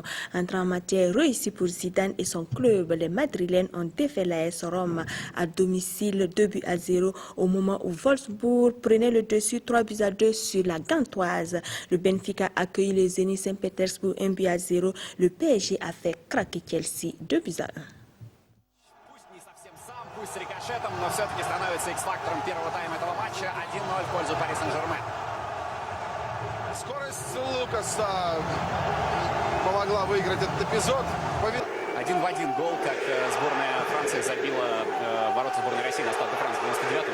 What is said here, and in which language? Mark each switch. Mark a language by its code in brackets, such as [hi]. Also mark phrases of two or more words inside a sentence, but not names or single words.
[fr] Entrant en matière réussie pour Zidane et son club, les Madrilènes ont défait l'AS Rome à domicile 2-0 au moment où Wolfsburg prenait le dessus 3-2 sur la Gantoise. Le Benfica a accueilli les Zénith Saint-Pétersbourg 1-0. Le PSG a fait craquer Chelsea 2-1. [ru] Пусть с рикошетом, но все-таки становится X-фактором первого тайма этого матча. 1-0 в пользу Пари Сен-Жермен. Скорость Лукаса помогла выиграть этот эпизод. 1 в 1 гол, как сборная Франции забила ворота сборной России на Стade де Франс в 99-м.